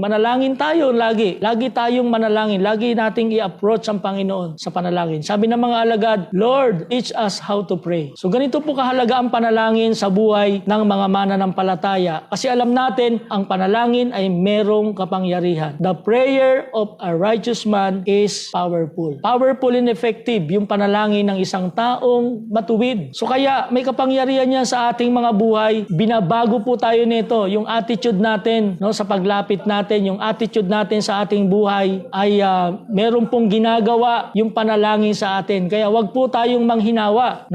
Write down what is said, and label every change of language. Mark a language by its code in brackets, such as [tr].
[tl] Manalangin tayo lagi. Lagi tayong manalangin. Lagi nating i-approach ang Panginoon sa panalangin. Sabi ng mga alagad, [en] Lord, teach us how to pray. [tl] So ganito po kahalaga ang panalangin sa buhay ng mga mananampalataya. Kasi alam natin, ang panalangin ay merong kapangyarihan. [en] The prayer of a righteous man is powerful. Powerful and effective [tl] yung panalangin ng isang taong matuwid. So kaya may kapangyarihan yan sa ating mga buhay. Binabago po tayo nito. Yung attitude natin sa paglapit natin, yung attitude natin sa ating buhay ay meron pong ginagawa yung panalangin sa atin. Kaya wag po tayong manghinawa.